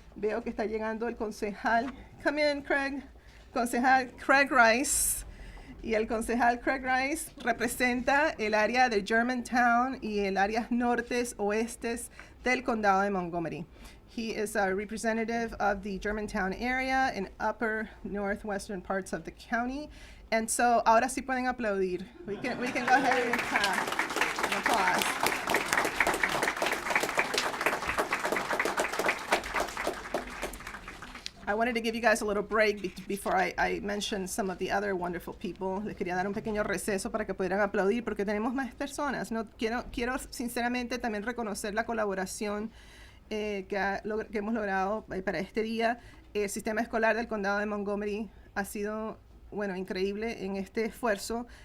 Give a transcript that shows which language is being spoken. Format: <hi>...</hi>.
<es>Veo que está llegando el concejal.</es> <en>Come in, Craig.</en> <es>Concejal Craig Rice. Y el concejal Craig Rice representa el área de Germantown y el área nortes, oestes del condado de Montgomery.</es> <en>He is a representative of the Germantown area and upper northwestern parts of the county. And so,</en> <es>ahora sí pueden aplaudir.</es> <en>We can go ahead and clap. An applause. I wanted to give you guys a little break before I mention some of the other wonderful people.</en> <es>Les quería dar un pequeño receso para que pudieran aplaudir porque tenemos más personas. No, quiero sinceramente también reconocer la colaboración que hemos logrado para este día. El sistema escolar del condado de Montgomery ha sido, increíble en este esfuerzo.</es>